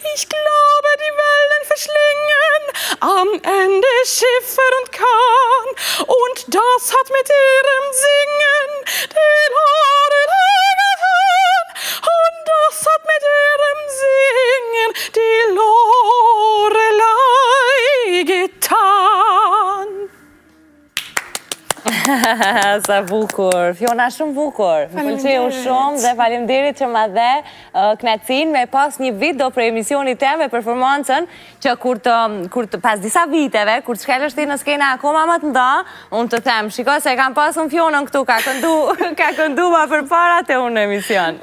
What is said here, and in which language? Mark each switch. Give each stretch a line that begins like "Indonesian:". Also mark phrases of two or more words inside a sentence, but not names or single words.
German: Ich glaube, die Wellen verschlingen am Ende Schiffer und Kahn. Und das hat mit ihrem Singen den Lorelei getan. Und das hat mit ihrem Singen die Lorelei getan.
Albanian: Sa bukur, Fiona shumë bukur. Më pëlqeu shumë dhe faleminderit që ma dhe kënaqësinë me pas një video për emisionin tim me performancën që kur të pas disa viteve, kur të shkelësh ti në skena akoma më të nda, unë të them, shiko se kam pasur Fionën këtu, ka këndu ma përpara te unë në emision.